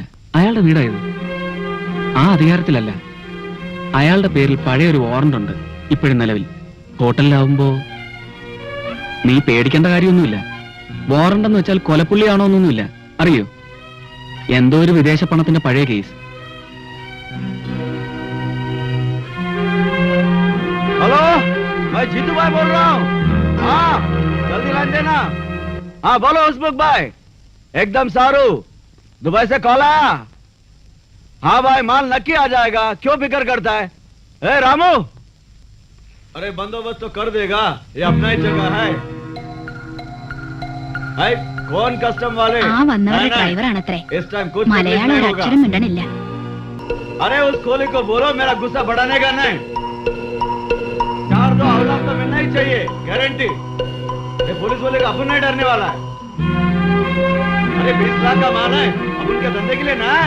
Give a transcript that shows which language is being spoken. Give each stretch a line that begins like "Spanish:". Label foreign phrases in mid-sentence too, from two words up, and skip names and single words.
Malayalam: അയാളുടെ വീടായത്. ആ അധികാരത്തിലല്ല. അയാളുടെ പേരിൽ പഴയൊരു വാറന്റ് ഉണ്ട് ഇപ്പോഴും നിലവിൽ. ഹോട്ടലിലാവുമ്പോ നീ പേടിക്കേണ്ട കാര്യമൊന്നുമില്ല. വാറന്റ് എന്ന് വെച്ചാൽ കൊലപ്പുള്ളിയാണോ എന്നൊന്നുമില്ല. അറിയോ? എന്തോ ഒരു വിദേശ പണത്തിന്റെ പഴയ കേസ്.
Hindi: हेलो, मैं जीतू भाई बोल रहा हूँ। हाँ, जल्दी लाइन देना। हाँ बोलो उस्मुख भाई, एकदम सारू। दुबई से कॉल आया? हाँ भाई, माल नक्की आ जाएगा, क्यों फिक्र करता है? ए रामू, अरे बंदोबस्त तो कर देगा, ये अपना ही जगह है। है कौन कस्टम वाले?
Malayalam: ആ വന്നവരുടെ ഡ്രൈവറാണത്രേ.
Hindi: इस टाइम कुछ
Malayalam: മലയാളം ഒരു അക്ഷരം മിണ്ടണില്ല.
Hindi: अरे उस कोहली को बोलो मेरा गुस्सा बढ़ाने का नहीं। 4-2 अवलाद तो मिलना ही चाहिए, गारंटी। ये पुलिस वाले का अपन नहीं डरने वाला है। अरे 20 लाख का माल है, अब उनके धंधे के लिए ना है।